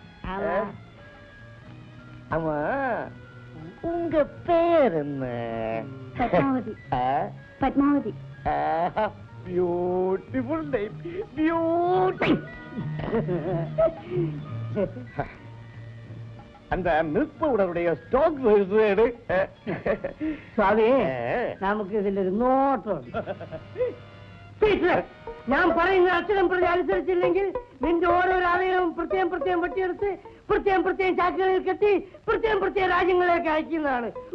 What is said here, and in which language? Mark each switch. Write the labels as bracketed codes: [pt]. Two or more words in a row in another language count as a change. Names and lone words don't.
[ta] ஆமா, உங்க பேர் என்ன? [ml] പത്മാവതി. പത്മാവതി. [en] beautiful name, [ta] பியூட்டி. அந்த மில்க் பவுடருடைய ஸ்டாக் வேறு. [ml] സ്വാമി, നമുക്ക് ഇതിലൊരു നോട്ടുണ്ട്. ഞാൻ പറയുന്ന അക്ഷരം പ്രതി അനുസരിച്ചില്ലെങ്കിൽ നിന്റെ ഓരോരോ അവയവം പ്രത്യേകം പ്രത്യേകം വെട്ടിയെടുത്ത് പ്രത്യേകം പ്രത്യേകം ചാക്കുകളിൽ കെട്ടി പ്രത്യേകം പ്രത്യേക രാജ്യങ്ങളിലേക്ക് അയക്കുന്നതാണ്.